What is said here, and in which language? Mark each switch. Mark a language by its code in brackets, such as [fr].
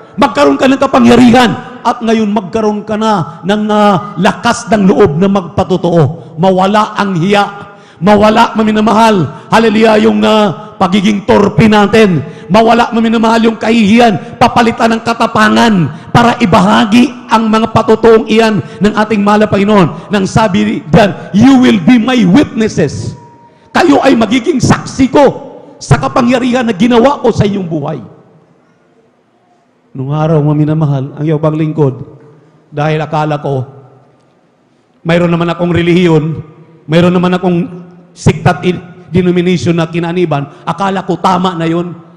[tl] Magkaroon ka ng kapangyarihan. At ngayon magkaroon ka na ng lakas ng loob na magpatotoo. Mawala ang hiya. Mawala, maminamahal, hallelujah, yung pagiging torpe natin. Mawala, maminamahal, yung kahihiyan. Papalitan ng katapangan para ibahagi ang mga patutuong iyan ng ating mahal na Panginoon. Nang sabi diyan, [en] you will be my witnesses. [tl] Kayo ay magiging saksi ko sa kapangyarihan na ginawa ko sa inyong buhay. Nung araw, maminamahal, ang iyong bang lingkod, dahil akala ko, mayroon naman akong relihiyon, mayroon naman akong sikta at denomination na kinaniban, akala ko tama na yun.